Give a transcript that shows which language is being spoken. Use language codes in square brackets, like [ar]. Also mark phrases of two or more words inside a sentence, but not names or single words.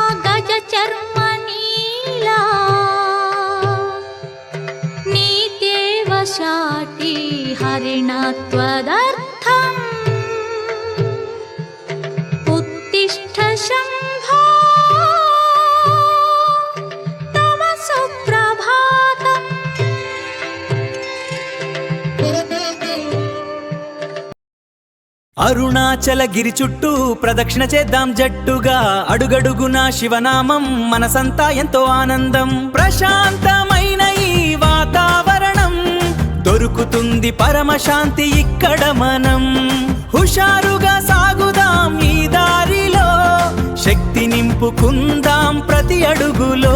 [sa] गजचर्मनीला नीत्येव शाटी हरिणत्वदर्थम् उत्तिष्ठ शम्भो तव सुप्रभातम् [te] అరుణాచల గిరి చుట్టూ ప్రదక్షిణ చేద్దాం జట్టుగా అడుగడుగున శివనామం మనసంతా ఎంతో ఆనందం ప్రశాంతమైన ఈ వాతావరణం దొరుకుతుంది పరమశాంతి ఇక్కడ మనం హుషారుగా సాగుదాం ఈ దారిలో శక్తి నింపుకుందాం ప్రతి అడుగులో